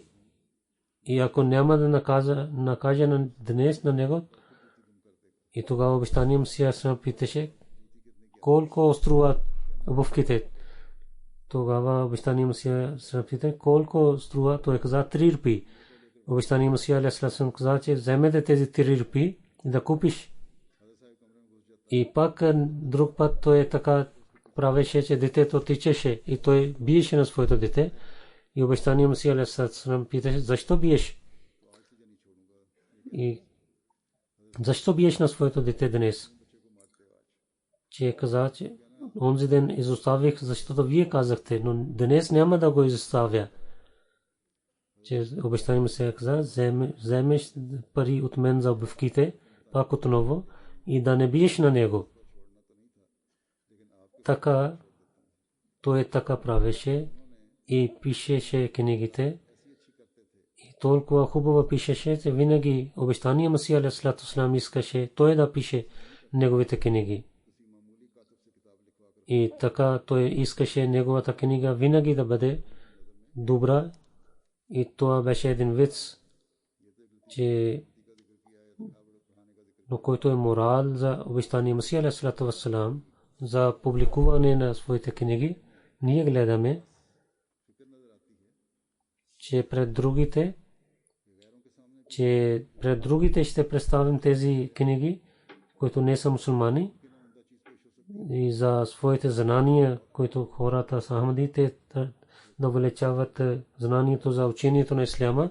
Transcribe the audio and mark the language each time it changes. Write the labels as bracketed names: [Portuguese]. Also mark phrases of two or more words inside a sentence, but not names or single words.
[Bulgarian] И ако няма да накаже на днес на него, и тогава обещания Масия алейхиссалам питаше, колко струват обувките. Тогава обещания Масия алейхиссалам питаше, колко струва, той каза 3 рупии. обещания Масия [Arabic] عليه السلام [Bulgarian] каза, че вземете тези 3 рупии да купиш. И пак друг път той така правеше, че детето тичеше и той биеше на своето дете. И обещания Масия [Arabic] عليه السلام [Bulgarian] питаше, защо биеш? И защо биеш на своето дете днес? Че каза, че онзи ден изоставих, защото вие казахте, но днес няма да го изоставя. Че обещания Масия каза, вземеш пари от мен за обувките, пак отново, и да не биеш на него. Така, той така правеше и пишеше книгите. И толкова хубаво пишеше, че винаги обещания Масия [Arabic] عليه السلام [Bulgarian] искаше той да пише неговите книги. И така той искаше неговата книга винаги да бъде добра. И това беше един виц, че но който е морал за обещания Масия [Arabic] عليه السلام [Bulgarian] за публикуване на своите книги, ние гледаме, че пред другите ще представим тези книги, които не са мусулмани, и за своите знания, които хората са ахмадите да увеличават знанието за учението на исляма.